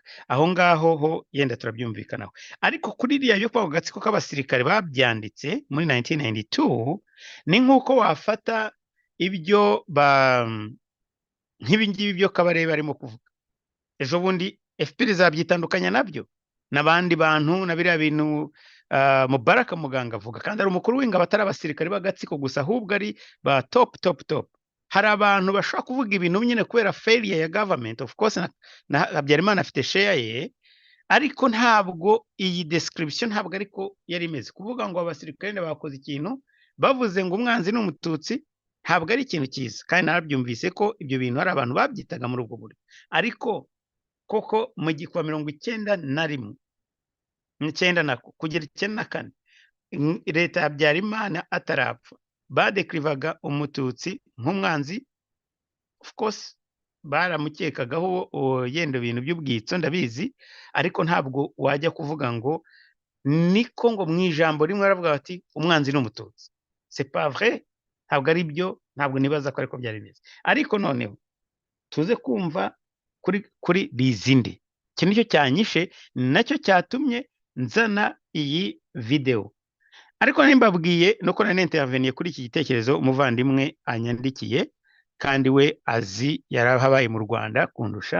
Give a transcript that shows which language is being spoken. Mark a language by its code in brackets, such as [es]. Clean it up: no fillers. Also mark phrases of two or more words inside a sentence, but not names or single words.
[rw] Aho ngaho ho yenda turabyumvikanaho, ariko kuri iriya yo kwa gatsiko k'abasirikare babyanditse muri 1992 ni nk'uko wafata ibyo nk'ibingibi byo Kabarebe arimo kuvuga. Ejo bundi FPR zabyitandukanya nabyo n'abandi bantu na biriya bintu Mubaraka Muganga avuga, kandi ari umukuru w'ingabo atari abasirikare b'agatsiko gusa, ahubwo ari ba top. Hari abantu bashobora kuvuga ibintu nyine kubera failure ya government, [en] of course [rw] na Habyarimana afite share ye, ariko ntabwo iyi description ntabwo ariko yari imeze. Kuvuga ngo abasirikare bakoze ikintu bavuze ngo umwanzi ni umututsi ntabwo ari ikintu cyiza, kandi narabyumvise ko ibyo bintu hari abantu babyitaga muri ubwo buryo. Ariko koko mu gikwa 91 kugera 94 leta ya Habyarimana atarapfa badekrivaga umututsi nk'umwanzi. [en] Of course [rw] baramukekagaho yenda ibintu by'ubwitso ndabizi, ariko ntabwo wajya kuvuga ngo niko ngo mu ijambo rimwe aravuga ati umwanzi ni umututsi. [fr] C'est pas vrai, [rw] ntabwo ari byo, ntabwo nibaza ko ariko byari bimeze. Ariko noneho tuze kumva kuri bizinde, iki nicyo cyanyishe, nacyo cyatumye nzana iyi video. Ariko nimbabwiye nuko nane interveniye kuri iki gitekerezo umuvandimwe anyandikiye, kandi we azi yarahabaye mu Rwanda kundusha.